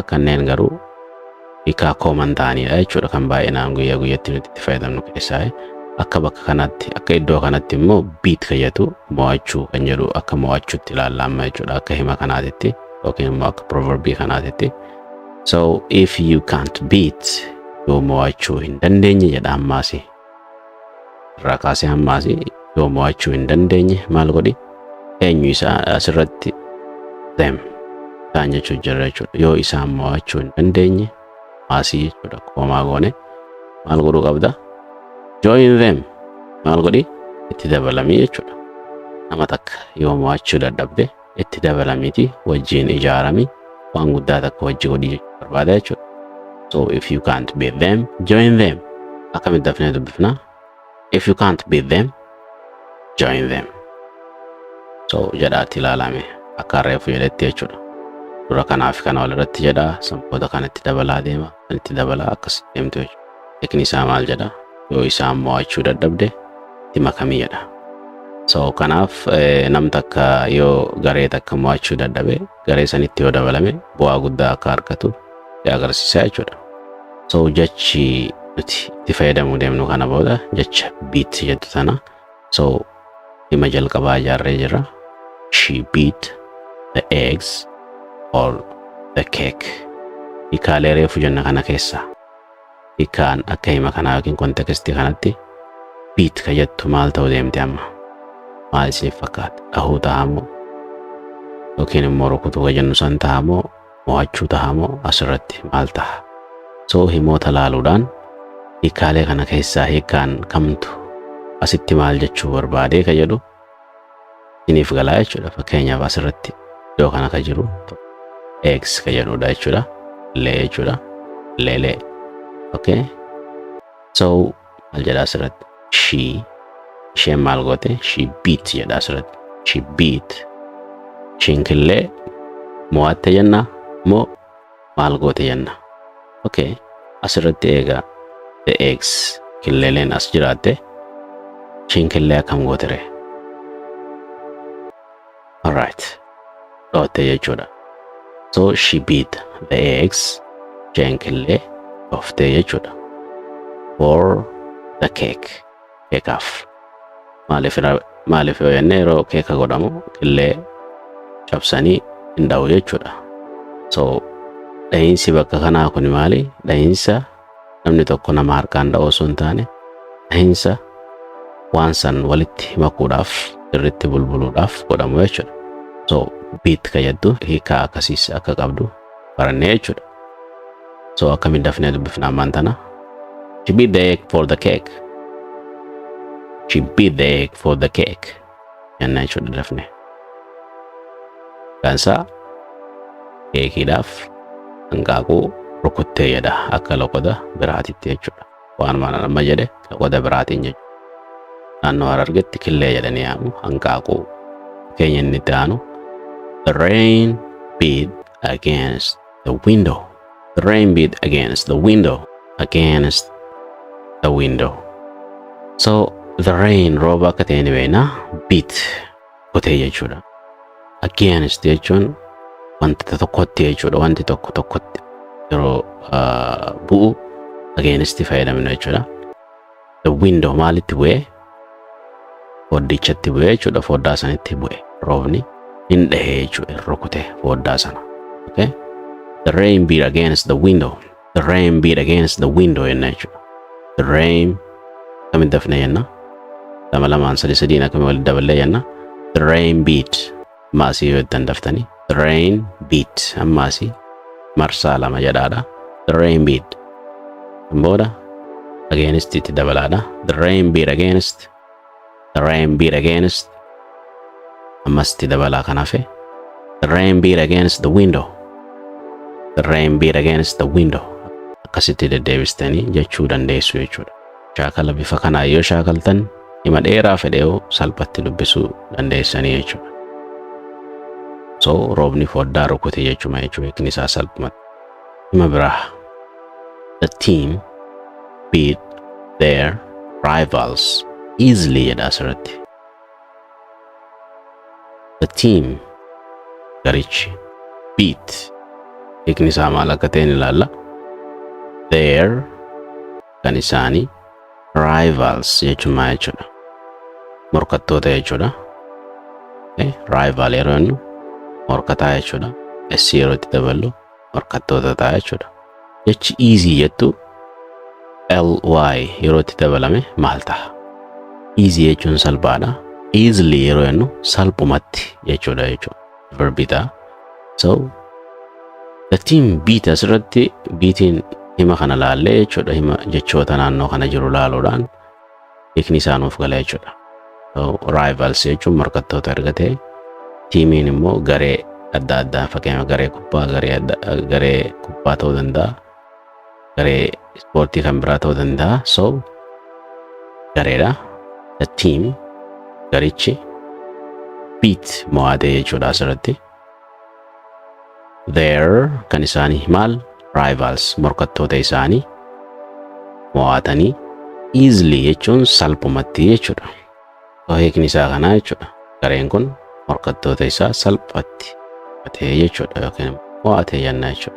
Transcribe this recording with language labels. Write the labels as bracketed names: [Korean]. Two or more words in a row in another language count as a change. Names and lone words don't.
[Oromo] Kanneen garuu hiikaa kooman ta'anidha jechuudha. Kan baay'inaan guyyaa guyyatti nuti itti fayyadamnu keessaa akka bakka kanatti akka iddoo kanatti immoo beat kayyatu mo'achuu kan jedhu akka mo'achuutti ilaallama jechuudha. Akka hima kanaatitti yookiin immoo akka proverbii kanaatitti. [English] So if you can't beat [Oromo] yoo mo'achuu hin dandeenye jedha ammaasi. Irraa kaasee ammaasi yoo mo'achuu hin dandeenye maal godhi? Eenyu isaa asirratti them isaan jechuun jira jechuudha. Yoo isaan mo'achuu hin dandeenye maasii jechuudha. Koomaa goone maal godhuu qabda? [English] Join them [Oromo] maal godhi? Itti dabalamii jechuudha. Nama takka yoo mo'achuu dadhabde itti dabalamiiti wajjin ijaarami waan guddaa takka wajji godhii jechuu barbaada jechuudha. [English] So if you can't beat them, join them. [Oromo] Akkamitti dafnee dubbifna? [English] If you can't beat them, join them. [Oromo] So jedhaatti ilaalame akka reefu jedhetti jechuudha. Dura kanaaf kana walirratti jedha sanboota kanatti dabalaa deema kanatti dabalaa akkas deemtu jechuudha. Hiikni isaa maal jedha? Yoo isaan mo'achuu dadhabde itti makamii jedha. So kanaaf nam takka yoo garee takka mo'achuu dadhabe garee sanitti yoo dabalame bu'aa guddaa akka argatu agarsiisa jechuudha. So jechi nuti itti fayyadamuu deemnu kana booda jecha beat jettu tana. So dhimma jalqabaa ijaarree jira. [English] She beat the eggs or the cake. [Oromo] Hiikaalee reefu jenna kana keessa. Hiikaan akka hima kanaa yookiin kontekstii kanatti beat ka jettu maal ta'uu deemte amma? Maal isiniif fakkaata? Dhahuu tahamoo yookiin immoo rukutuu ka jennu san tahamoo mo'achuu tahamoo asirratti maal taha? So himoota laaluudhaan hiikaalee kana keessaa hiikaan kamtu asitti maal jechuu barbaadee ka jedhu isiniif galaa jechuudha. Fakkeenyaaf asirratti iddoo kana ka jiru eggs ka jedhudha jechuudha. Lee jechuudha. Leelee. Okay. So maal jedha asirratti? Isheen maal goote? [English] She beat [Oromo] jedha asirratti. [English] She beat. [Oromo] Isheen killee mo'atte jenna moo maal goote jenna? Okay. Asirratti eega [English] the eggs [Oromo] killeeleen as jiraatte isheen killee akkam goote ree? Alright. Dhootte jechuudha. [English] So she beat the eggs. [Oromo] Isheen killee dhooftee jechuudha. [English] For the cake. [Oromo] Keekaaf. Maaliif yoo jenne yeroo keeka godhamu killee cabsanii hin dha'u jechuudha. So dhahiinsi bakka kanaa kun maali? Dhahiinsa namni tokko nama harkaan dha'u osoo hin taane dhahiinsa waan san walitti makuudhaaf irratti bulbuluudhaaf godhamu jechuudha. So beat ka jedhu hiikaa akkasiis akka qabdu barannee jechuudha. So akkamiin dafnee dubbifna ammaan tana? [English] She beat the egg for the cake. She beat the egg for the cake. [Oromo] Jenna jechuudha dafnee. Kansaa keekiidhaaf hanqaaquu rukuttee jedha akka loqoda biraatitti jechuudha. Waan mana nama jedhe loqoda biraatiin jechuudha. Naannoo Harargetti killee jedhanii yaamu hanqaaquu. Keenya inni itti aanu [English] the rain beat against the window. The rain beat against the window. Against the window. So the rain [Oromo] rooba akka ta'e ni beekna. Beat kutee jechuudha. Against jechuun wanta tokkotti jechuudha. Wanti tokko tokkotti yeroo bu'u against fayyadamna jechuudha. [English] The window [Oromo] maalitti bu'ee? Foddichatti bu'ee jechuudha. Foddaa sanitti bu'ee roobni hin dhahee jechuudha. Rukutee foddaa sana. Okay? [English] The rain beat against the window. The rain beat against the window [Oromo] jenna jechuudha. [English] The rain [Oromo] kamitti dafne jenna? Lama lamaan sadiin akkami walitti daballee jenna? [English] The rain beat [Oromo] maasii yoo ittiin daftanii. [English] The rain beat [Oromo] ammaasii marsaa lama jedhaadha. [English] The rain beat [Oromo] booda against itti dabalaadha. [English] The rain beat against. The rain beat against [Oromo] ammas itti dabalaa kan hafe. [English] The rain beat against the window. The rain beat against the window. [Oromo] Akkasitti deddeebistanii jechuu dandeessu jechuudha. Shaakala bifa kanaa yoo shaakaltan hima dheeraa fedheeoo salphatti dubbisuu dandeessanii jechuudha. So roobni foddaa rukute jechuma jechuudha. Hiikni isaa salphumatti. Hima biraa. [English] The team beat their rivals easily [Oromo] jedha asirratti. [English] The team [Oromo] garichi beat hiikni isaa maal akka ta'e ilaalla. Their kan isaanii rivals jechuma jechuudha. Morkattoota jechuudha. Rival yeroo jennu morkataa jechuudha. S yeroo itti daballu morkattoota ta'a jechuudha. Jechi easy jettu ly yeroo itti dabalame maal ta'a? Easy jechuun salphaadha. Easily yeroo jennu salphumatti jechuudha jechuudha. Verbiidha. [English] So the team beat [Oromo] asirratti beatiin hima kana laallee jechuudha. Hima jechoota naannoo kana jiru laaluudhaan hiikni isaa nuuf gala jechuudha. So rivals jechuun morkattoota erga ta'e, tiimiin immoo garee adda addaa fakkeenyaaf garee kubbaa ta'uu danda'a, garee ispoortii kan biraa ta'uu danda'a. So gareedha. [English] The team [Oromo] garichi beat mo'atee jechuudha asirratti. Their kan isaanii maal? Rivals morkattoota isaanii mo'atanii. Easily jechuun salphumatti jechuudha. Hiikni isaa kana jechuudha. Gareen kun morkattoota isaa salphatti mo'atee jechuudha yookiin mo'atee jenna jechuudha.